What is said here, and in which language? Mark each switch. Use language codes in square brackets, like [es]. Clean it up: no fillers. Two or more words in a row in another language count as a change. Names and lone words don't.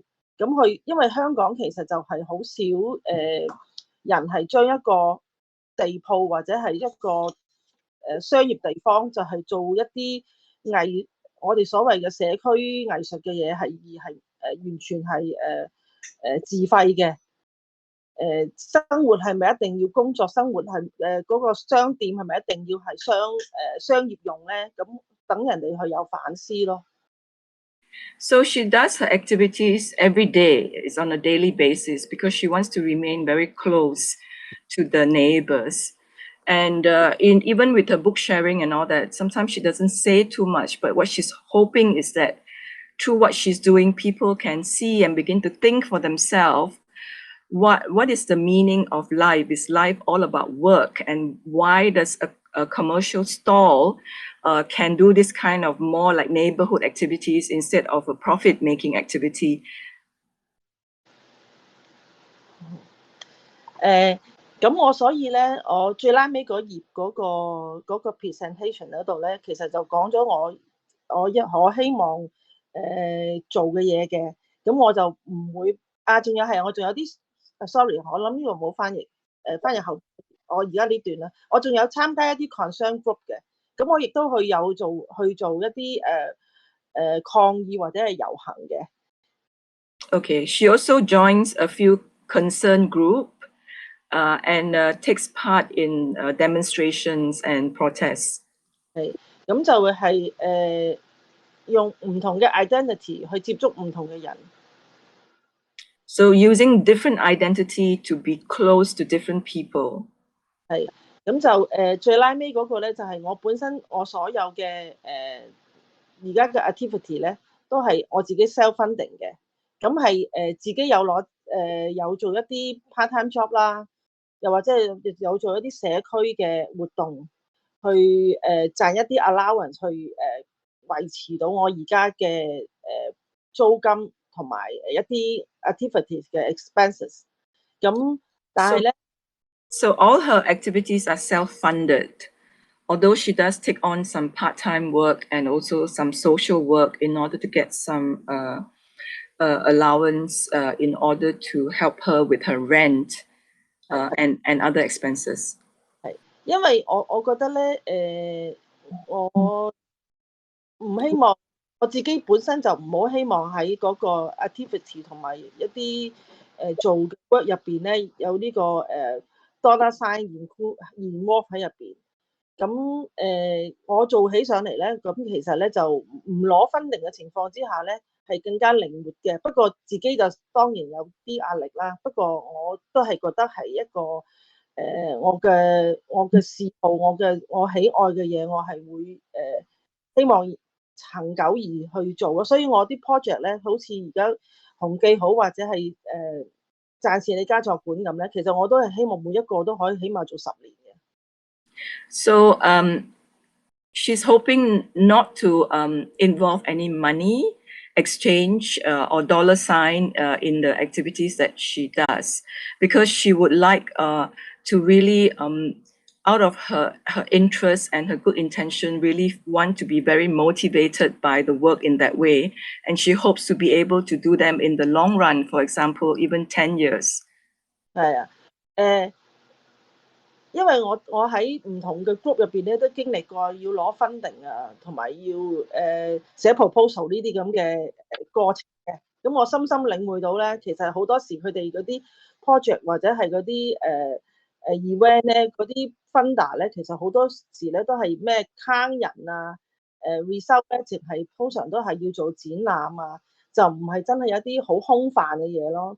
[yue] 咁因為香港其實就係好少人係將一個地鋪或者係一個商業地方就係做一啲我哋所謂嘅社區藝術嘅嘢，係完全係自費嘅。生活係咪一定要工作？生活係嗰個商店係咪一定要係商業用咧？咁等人哋去有反思咯。 [en] So she does her activities every day. It's on a daily basis because she wants to remain very close to the neighbors. And even with her book sharing and all that, sometimes she doesn't say too much, but what she's hoping is that through what she's doing, people can see and begin to think for themselves what is the meaning of life? Is life all about work? And why does a commercial stall can do this kind of more like neighborhood activities instead of a profit-making activity? [yue] 咁我所以咧，我最拉尾嗰頁嗰個 presentation 嗰度咧，其實就講咗我希望做嘅嘢嘅。咁我就唔會仲有係我仲有啲sorry， 我諗呢個冇翻譯，翻譯後我而家呢段啦，我仲有參加一啲 [en] concern group [yue] 嘅。咁我亦都去做一啲抗議或者係遊行嘅。 [en] Okay, she also joins a few concern group and takes part in demonstrations and protests. [yue] 係，咁就會係用唔同嘅 identity 去接觸唔同嘅人。 [en] So using different identity to be close to different people. [yue] 係，咁就最拉尾嗰個咧，就係我本身我所有嘅而家嘅 activity 咧，都係我自己 [en] self funding [yue] 嘅。咁係自己有做一啲 [en] part time job [yue] 啦，又或者有做一啲社區嘅活動，去賺一啲 allowance 去維持到我而家嘅租金同埋一啲 activities 嘅 expenses。咁但係咧。 [en] So all her activities are self-funded, although she does take on some part-time work and also some social work in order to get some allowance in order to help her with her rent and other expenses. [yue] 係，因為我覺得咧，我唔希望我自己本身就唔好希望喺嗰個 activity 同埋一啲做嘅 work 入邊咧有呢個 [en] dollar sign involve [yue] 喺入邊。咁我做起上嚟咧，咁其實咧就唔攞分定嘅情況之下咧，係更加靈活嘅。不過自己就當然有啲壓力啦。不過我都係覺得係一個我嘅嗜好，我喜愛嘅嘢，我係會希望長久而去做咯。所以我啲 project 咧，好似而家紅記好或者係暫時你家作館咁咧，其實我都係希望每一個都可以起碼做10年嘅。 [en] So she's hoping not to involve any money exchange or dollar sign in the activities that she does, because she would like to really, out of her interest and her good intention, really want to be very motivated by the work in that way. And she hopes to be able to do them in the long run, for example, even 10 years. [yue] 係啊，因為我喺唔同嘅 group 入邊咧，都經歷過要攞 funding 啊，同埋要寫 proposal 呢啲咁嘅過程嘅。咁我深深領會到咧，其實好多時佢哋嗰啲 project 或者係嗰啲event 咧，嗰啲 funder 咧，其實好多時咧都係咩坑人啊，result 咧，淨係通常都係要做展覽啊，就唔係真係有啲好空泛嘅嘢咯。